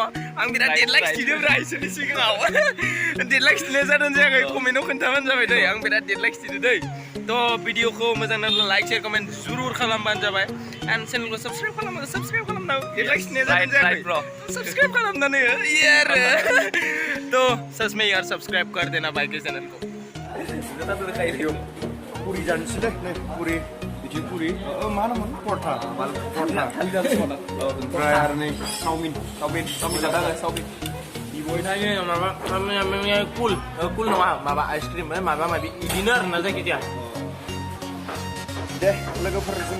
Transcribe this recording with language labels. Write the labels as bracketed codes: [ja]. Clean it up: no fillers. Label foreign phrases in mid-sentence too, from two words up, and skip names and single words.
[brx] आं बिराद डेडलाइक खिथिदोंब्रा इसोरनि सिगाङाव। डेडलाइक खिथिनाय जादों जायाखै कमेन्टआव खोन्थाबानो जाबाय दै। आं बिराद डेडलाइक खिथिदों दै। थ' भिडिअखौ मोजां नांब्ला [en] like share comment [brx] जुरुर खालामबानो जाबाय। एन्ड चेनेलखौ साबस्क्राइब खालामनांगौ। डेडलाइक खिथिनाय जादों जायाखै सब्सक्राइब खालामनानै [hi] हो यार। तो सच में यार सब्सक्राइब कर देना भाई के चैनल को। [brx] पुरी जानोसैलै नै पुरी बिदि पुरी मा होनोमोन परथा ओमफ्राय आरो नै चावमिन चावमिन बिब'यथाय माबा कुल नङा माबा आइसक्रिम माबा माबि बिदिनो आरोना जायखिजाया दे लोगोफोर जों